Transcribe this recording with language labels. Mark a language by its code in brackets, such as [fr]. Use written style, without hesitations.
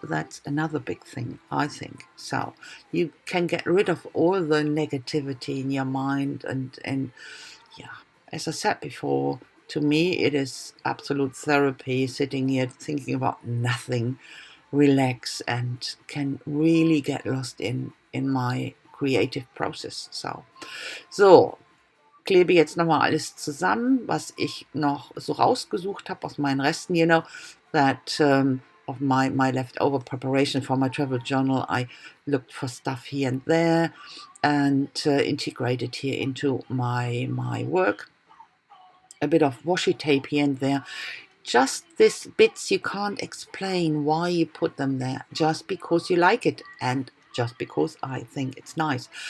[en] That's another big thing, I think. So you can get rid of all the negativity in your mind, and yeah, as I said before, to me it is absolute therapy, sitting here thinking about nothing, relax, and can really get lost in my creative process. [de] So klebe jetzt nochmal alles zusammen, was ich noch so rausgesucht habe aus meinen Resten, [en] that of my leftover preparation for my travel journal. I looked for stuff here and there and integrated here into my work. A bit of washi tape here and there. Just these bits you can't explain why you put them there, just because you like it and just because I think it's nice.